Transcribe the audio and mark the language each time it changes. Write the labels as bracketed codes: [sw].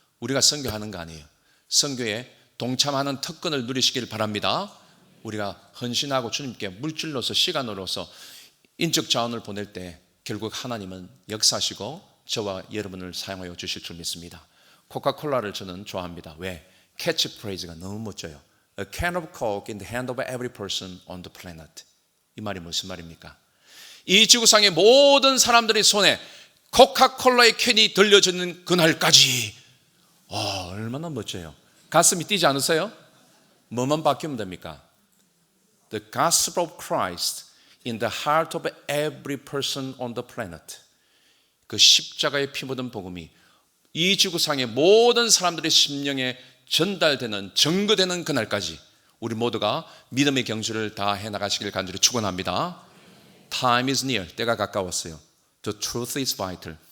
[ko] 우리가 선교하는 거 아니에요. 선교에 동참하는 특권을 누리시길 바랍니다. 우리가 헌신하고 주님께 물질로서, 시간으로서, 인적 자원을 보낼 때 결국 하나님은 역사하시고 저와 여러분을 사용하여 주실 줄 믿습니다. 코카콜라를 저는 좋아합니다. 왜? 캐치프레이즈가 너무 멋져요. [en] A can of coke in the hand of every person on the planet. [ko] 이 말이 무슨 말입니까? 이 지구상의 모든 사람들의 손에 코카콜라의 캔이 들려지는 그날까지. 얼마나 멋져요. 가슴이 뛰지 않으세요? 뭐만 바뀌면 됩니까? [en] The gospel of Christ in the heart of every person on the planet. [ko] 그 십자가의 피 묻은 복음이 이 지구상의 모든 사람들의 심령에 전달되는, 증거되는 그날까지 우리 모두가 믿음의 경주를 다 해나가시길 간절히 축원합니다. [en] Time is near. [ko] 때가 가까웠어요. [en] The truth is vital.